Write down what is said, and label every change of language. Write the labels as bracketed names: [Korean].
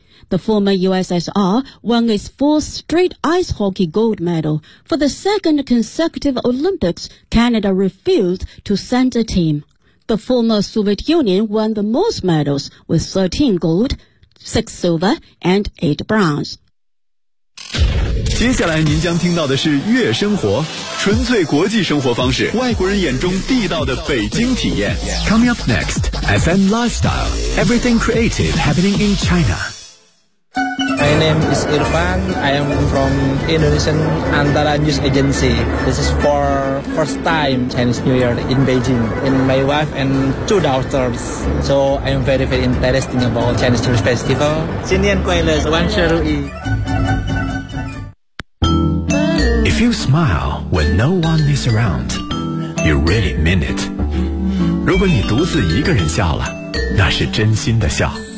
[English] The former USSR won its 4th straight ice hockey gold medal. For the 2nd consecutive Olympics, Canada refused to send a team. The former Soviet Union won the most medals with 13 gold, 6 silver, and 8 bronze. [Chinese] 接下来您将听到的是月生活，纯粹国际生活方式，外国人眼中地道的北京体验。 [English] Coming up next, FM Lifestyle, everything creative happening in China. My name is Irfan. I am from Indonesian Antara News Agency. This is for first time Chinese New Year in Beijing. And my wife and 2 daughters. So I am very, very interested about Chinese New Year Festival. [Chinese] 新年快乐，万事如意。 [English] If you smile when no one is around, you really mean it. [Chinese] 如果你独自一个人笑了，那是真心的笑。